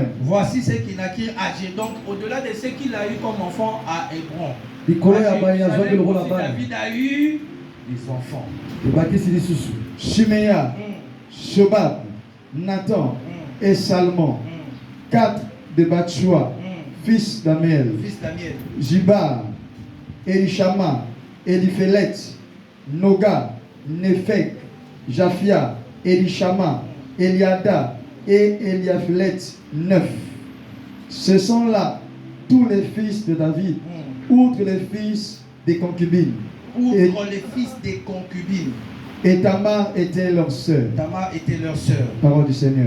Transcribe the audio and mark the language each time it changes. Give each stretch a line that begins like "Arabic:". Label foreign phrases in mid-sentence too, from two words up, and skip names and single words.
French: Voici ceux qui naquirent à Jérusalem. Donc, au-delà de ce qu'il a eu comme enfant à Hébron, David a eu des enfants. Shiméa, Shobab, Nathan et Salmon. 4 de Batshua, fils d'Amiel. Jibar, Elishama, Eliphelet, Noga, Nephek, Japhia, Elishama, Eliada et Eliaphelet, 9. Ce sont là tous les fils de David, outre les fils des concubines. Outre les fils des concubines. Et Tamar était leur sœur. Tamar était leur sœur. Parole du Seigneur.